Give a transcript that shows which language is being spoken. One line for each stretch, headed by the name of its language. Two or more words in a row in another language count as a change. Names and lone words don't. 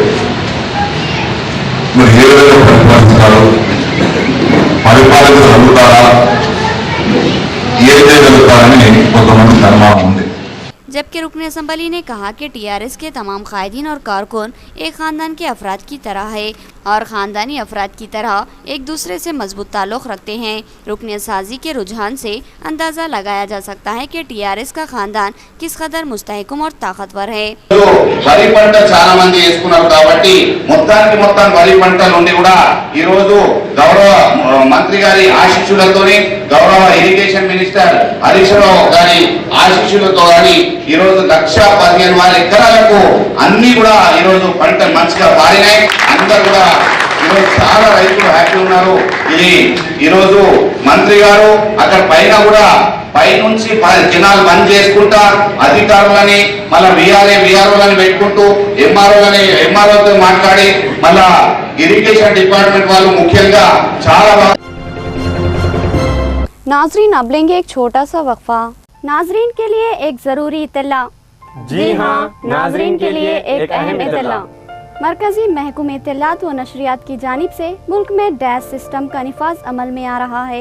Telugu: మరి ఏ విధంగా పరిపాలిస్తారు, పరిపాలన అందుతారా, ఏం చేయగలుగుతారని కొంతమంది అనుమానం ఉంది।
Urdu: جبکہ رکن اسمبلی نے کہا کہ TRS کے تمام قائدین اور کارکن ایک خاندان کے افراد کی طرح ہے اور خاندانی افراد کی طرح ایک دوسرے سے مضبوط تعلق رکھتے ہیں. رکن سازی کے رجحان سے اندازہ لگایا جا سکتا ہے کہ TRS کا خاندان کس قدر مستحکم اور طاقتور ہے.
Telugu: వరి పంట చాలా మంది వేసుకున్నారు కాబట్టి మొత్తం వరి పంట నుండి కూడా ఈ రోజు గౌరవ మంత్రి గారి ఆశీస్సులతోని గౌరవ
English: irrigation minister
Telugu: హరీష్ రావు గారి ఆశీస్సులతో గాని ఈ రోజు 1,15,000 ఎకరాలకు అన్ని కూడా ఈ రోజు పంట మంచిగా పారినాయి। అందరూ కూడా ఈ రోజు చాలా రైతులు హ్యాపీ ఉన్నారు। ఇది ఈ రోజు మంత్రి గారు అక్కడ పైన కూడా పైనుంచి జనాలు బంద్ చేసుకుంటా అధికారులని మళ్ళీ విఆర్ఓలని పెట్టుకుంటూ ఎంఆర్ఓతో మాట్లాడి మళ్ళా
English: irrigation department
Telugu: వాళ్ళు ముఖ్యంగా చాలా
Urdu: ناظرین اب لیں گے ایک چھوٹا سا وقفہ. ناظرین کے لیے ایک ضروری اطلاع. جی ہاں، ناظرین کے لیے ایک اہم اطلاع. مرکزی محکمے اطلاعات و نشریات کی جانب سے ملک میں
English: dash system
Urdu: کا نفاذ عمل میں آ رہا ہے.